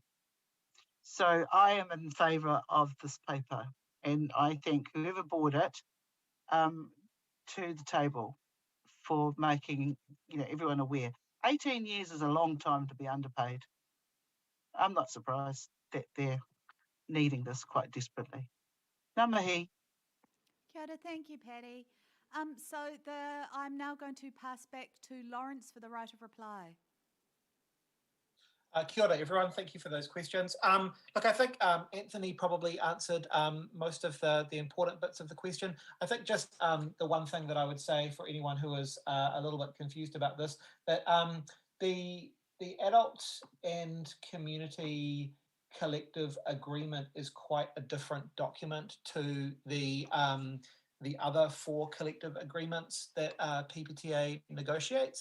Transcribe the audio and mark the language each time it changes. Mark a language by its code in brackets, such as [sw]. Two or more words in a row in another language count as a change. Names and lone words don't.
[en] So I am in favour of this paper, and I think whoever bought it to the table for making everyone aware. 18 years is a long time to be underpaid. I'm not surprised that they're needing this quite desperately. [mi] Ngā mihi. Kia ora, [en] thank you, Patty. I'm now going to pass back to Lawrence for the right of reply. [mi] Kia ora, [en] everyone. Thank you for those questions. Look, I think Anthony probably answered most of the important bits of the question. I think just the one thing that I would say for anyone who is a little bit confused about this, that the adult and community collective agreement is quite a different document to the other 4 collective agreements that PPTA negotiates.